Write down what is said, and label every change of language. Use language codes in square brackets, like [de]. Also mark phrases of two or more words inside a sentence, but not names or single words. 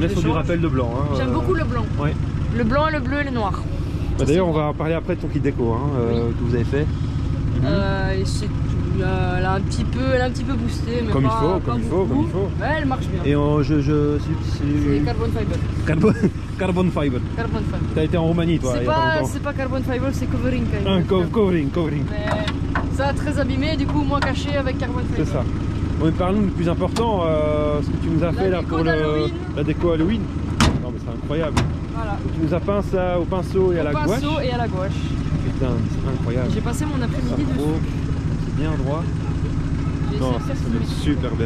[fr] est je sur les du change. rappel de blanc. Hein, J'aime beaucoup le blanc. Ouais. Le blanc, le bleu et le noir. Bah, d'ailleurs, on va en parler après de ton kit déco hein, Oui. que vous avez fait. Et c'est tout. Elle a un petit peu boosté, mais Comme il pas, faut, pas comme il faut, beaucoup. comme il faut. Ouais, elle marche bien. Et C'est [en] carbon fiber. Carbon fiber. Carbon fiber. [fr] T'as été en Roumanie toi, il y a pas longtemps. C'est pas [en] carbon fiber, [fr] c'est covering. Covering. Mais ça très abîmé, du coup moins caché avec [en] carbon fiber. [fr] C'est ça. Mais parle-nous du plus important, ce que tu nous as fait là pour la déco Halloween. Non mais c'est incroyable. Voilà. Tu nous as peint ça au pinceau et à la gouache. Au pinceau et à la gouache. Putain, c'est incroyable. J'ai passé mon après-midi dessus. C'est bien droit. Non, ça donne super bien.